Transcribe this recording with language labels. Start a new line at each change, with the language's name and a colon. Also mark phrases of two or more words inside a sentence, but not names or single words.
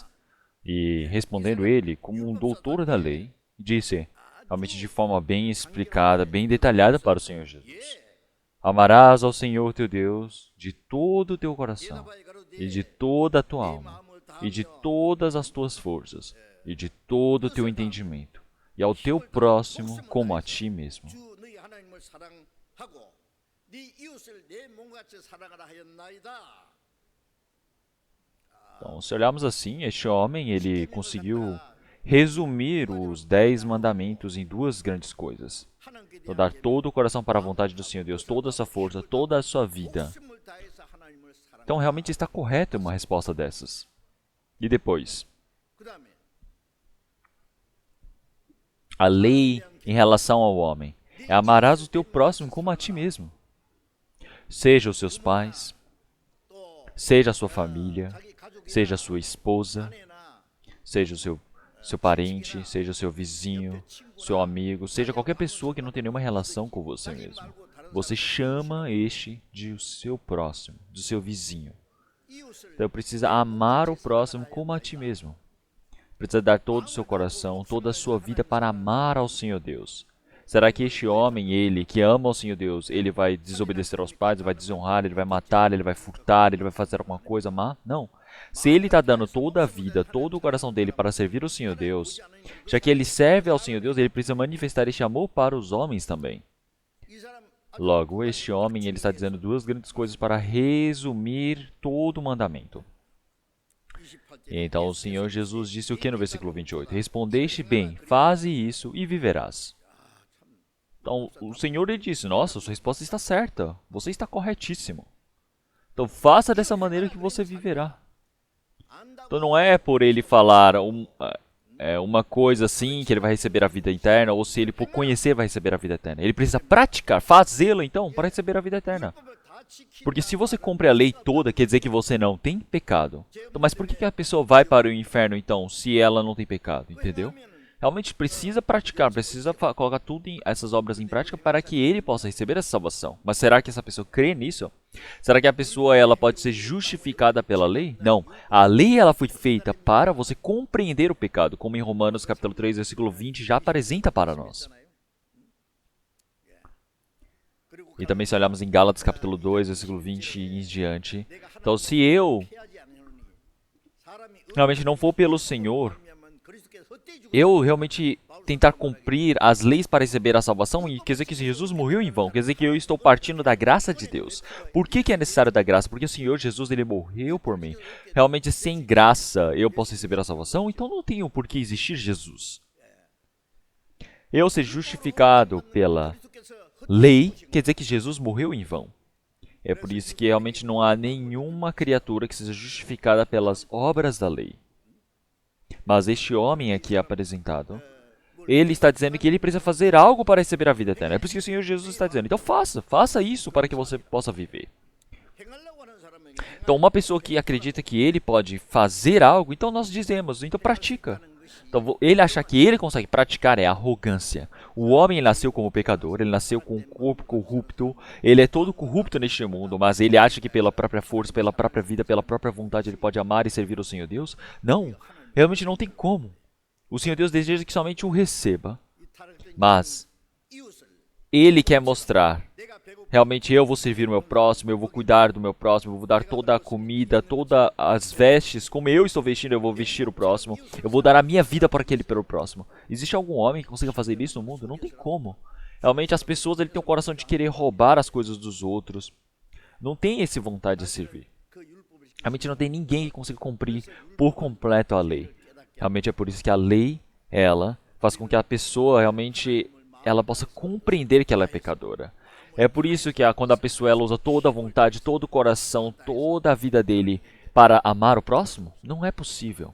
Portuguese: E respondendo ele, como um doutor da lei, disse, realmente de forma bem explicada, bem detalhada para o Senhor Jesus. Amarás ao Senhor teu Deus de todo o teu coração, e de toda a tua alma, e de todas as tuas forças, e de todo o teu entendimento, e ao teu próximo como a ti mesmo.
Korean: 주 너희 하나님을 사랑하고 네 이웃을 내 몸같이 사랑하라 하였나이다.
Portuguese: Então, se olharmos assim, este homem, ele conseguiu resumir os 10 mandamentos em duas grandes coisas. Então, dar todo o coração para a vontade do Senhor Deus, toda a sua força, toda a sua vida.
Korean: 목숨을 다해서 하나님을 사랑.
Portuguese: Então, realmente está correta uma resposta dessas. E depois,
Korean: 그다음에
Portuguese: a lei em relação ao homem é amarás o teu próximo como a ti mesmo. Seja os seus pais, seja a sua família,
Korean: 자기 가족이나
Portuguese: seja a sua esposa,
Korean: 아내나
Portuguese: seja o seu parente, seja o seu vizinho, seu amigo, seja qualquer pessoa que não tem nenhuma relação com você mesmo. Você chama este de o seu próximo, do seu vizinho.
Korean: 이웃을
Portuguese: Então precisa amar o próximo como a ti mesmo. Precisa dar todo o seu coração, toda a sua vida para amar ao Senhor Deus. Será que este homem, ele que ama ao Senhor Deus, ele vai desobedecer aos pais, ele vai desonrar, ele vai matar, ele vai furtar, ele vai fazer alguma coisa má? Não. Se ele está dando toda a vida, todo o coração dele para servir o Senhor Deus, já que ele serve ao Senhor Deus, ele precisa manifestar este amor para os homens também.
Korean: 이 사람
Portuguese: Logo, este homem, ele está dizendo duas grandes coisas para resumir todo o mandamento.
Korean: 28절
Portuguese: E então o Senhor Jesus disse o que no versículo 28? Respondeste bem, faze isso e viverás. Então o Senhor ele disse, nossa, sua resposta está certa, você está corretíssimo. Então faça dessa maneira que você viverá. Então não é por ele falar uma coisa assim que ele vai receber a vida eterna, ou se ele por conhecer vai receber a vida eterna. Ele precisa praticar, fazê-lo então para receber a vida eterna.
Korean: 다 지키
Portuguese: Porque se você cumpre a lei toda, quer dizer que você não tem pecado. Então, mas por que a pessoa vai para o inferno então, se ela não tem pecado? Entendeu? Realmente precisa praticar, precisa colocar essas obras em prática para que ele possa receber essa salvação. Mas será que essa pessoa crê nisso? Será que a pessoa ela pode ser justificada pela lei? Não. A lei ela foi feita para você compreender o pecado, como em Romanos capítulo 3, versículo 20 já apresenta para nós. E também se olharmos em Gálatas capítulo 2, versículo 20 e em diante. Então se eu
Korean: 피하지 않으니 사람이
Portuguese: realmente não for pelo Senhor,
Korean: 의하면 그리스도께서 헛되이 죽으
Portuguese: eu realmente tentar cumprir as leis para receber a salvação, e quer dizer que Jesus morreu em vão, quer dizer que eu estou partindo da graça de Deus. Por que é necessário da graça? Porque o Senhor Jesus ele morreu por mim. Realmente sem graça eu posso receber a salvação, então não tenho por que existir Jesus. Eu ser justificado pela
Korean: 그리스도께서
Portuguese: lei quer dizer que Jesus morreu em vão. É por isso que realmente não há nenhuma criatura que seja justificada pelas obras da lei. Mas este homem aqui apresentado, ele está dizendo que ele precisa fazer algo para receber a vida eterna. É por isso que o Senhor Jesus está dizendo, então faça isso para que você possa viver.
Korean: 행하려고 하는 사람에게
Portuguese: Então uma pessoa que acredita que ele pode fazer algo, então nós dizemos, então pratica. Então ele achar que ele consegue praticar é arrogância. O homem ele nasceu como pecador, ele nasceu com um corpo corrupto, ele é todo corrupto neste mundo, mas ele acha que pela própria força, pela própria vida, pela própria vontade ele pode amar e servir o Senhor Deus? Não, realmente não tem como. O Senhor Deus deseja que somente o receba,
Korean: 이 타락된
Portuguese: mas
Korean: 이웃을
Portuguese: ele quer mostrar,
Korean: 내가 배고파
Portuguese: realmente eu vou servir o meu próximo, eu vou cuidar do meu próximo, eu vou dar toda a comida, todas as vestes, como eu estou vestindo, eu vou vestir o próximo, eu vou dar a minha vida para aquele pelo próximo. Existe algum homem que consiga fazer isso no mundo? Não tem como. Realmente as pessoas ele têm um coração de querer roubar as coisas dos outros. Não tem essa vontade de servir.
Korean: 그 율법을
Portuguese: Realmente não tem ninguém que consiga cumprir por completo a lei. Realmente é por isso que a lei, ela faz com que a pessoa realmente ela possa compreender que ela é pecadora. É por isso que quando a pessoa ela usa toda a vontade, todo o coração, toda a vida dele para amar o próximo, não é possível.